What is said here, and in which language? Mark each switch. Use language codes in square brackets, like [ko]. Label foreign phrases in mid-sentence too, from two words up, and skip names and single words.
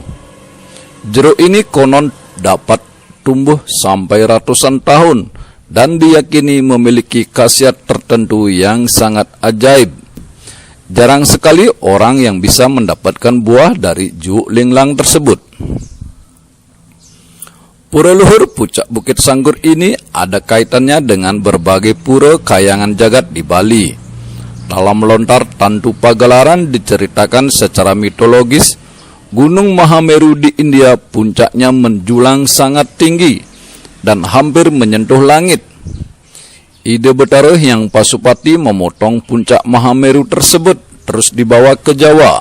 [id] Jeruk ini konon dapat tumbuh sampai ratusan tahun dan diyakini memiliki khasiat tertentu yang sangat ajaib. Jarang sekali orang yang bisa mendapatkan buah dari jeruk linglang tersebut. Pura Luhur Puncak Bukit Sangkur ini ada kaitannya dengan berbagai pura kayangan jagat di Bali. Dalam lontar Tantu Pagelaran diceritakan secara mitologis, Gunung Mahameru di India puncaknya menjulang sangat tinggi dan hampir menyentuh langit. Ide Betara Hyang Pasupati memotong puncak Mahameru tersebut terus dibawa ke Jawa.